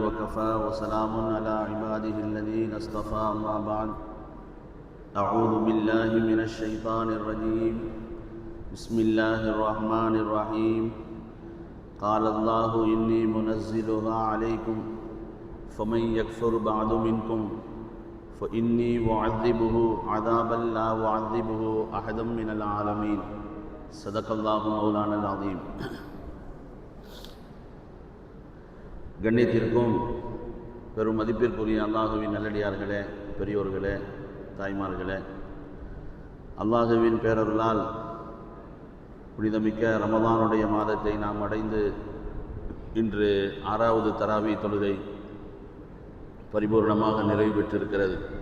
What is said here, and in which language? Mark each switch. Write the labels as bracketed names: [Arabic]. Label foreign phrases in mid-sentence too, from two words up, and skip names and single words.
[Arabic] وكفى وسلام على عباده الذين اصطفى أما بعد أعوذ بالله من الشيطان الرجيم بسم الله الرحمن الرحيم قال الله إني منزلها عليكم فمن يكفر بعد منكم فإني أعذبه عذابا لا أعذبه أحدا من العالمين صدق الله مولانا العظيم. [Tamil] கண்ணியத்திற்கும் பெரும் மதிப்பிற்குரிய அல்லாஹுவின் நல்லடியார்களே, பெரியோர்களே, தாய்மார்களே, அல்லாஹுவின் பேரருளால் புனிதமிக்க ரமதானுடைய மாதத்தை நாம் அடைந்து இன்று 6வது தராவி தொழுகை பரிபூர்ணமாக நிறைவு பெற்றிருக்கிறது.